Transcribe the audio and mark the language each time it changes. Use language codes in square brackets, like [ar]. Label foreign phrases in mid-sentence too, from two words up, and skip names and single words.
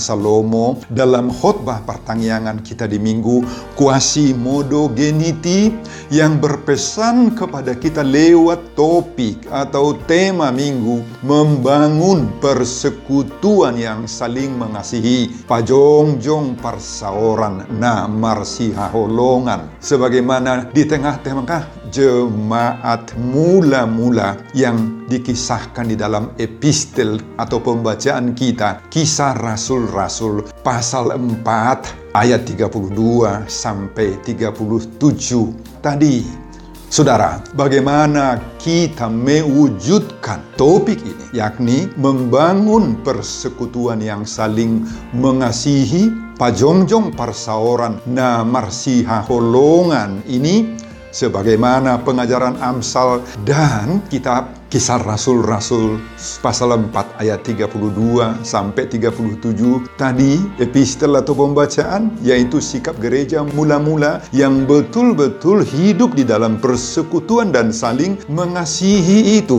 [id] Salomo dalam khotbah pertanggungan kita di minggu Quasimodo Geniti yang berpesan kepada kita lewat topik atau tema minggu membangun persekutuan yang saling mengasihi, [bbc] pajongjong parsaoran na marsihaholongan, [id] sebagaimana di tengah-tengah jemaat mula-mula yang dikisahkan di dalam epistel atau pembacaan kita, Kisah Rasul-Rasul pasal 4 ayat 32 sampai 37 tadi. Saudara, bagaimana kita mewujudkan topik ini, yakni membangun persekutuan yang saling mengasihi, [bbc] pajongjong parsaoran na marsihaholongan [id] ini, sebagaimana pengajaran Amsal dan kitab Kisah Rasul-Rasul pasal 4 ayat 32 sampai 37 tadi, epistel atau pembacaan, yaitu sikap gereja mula-mula yang betul-betul hidup di dalam persekutuan dan saling mengasihi itu.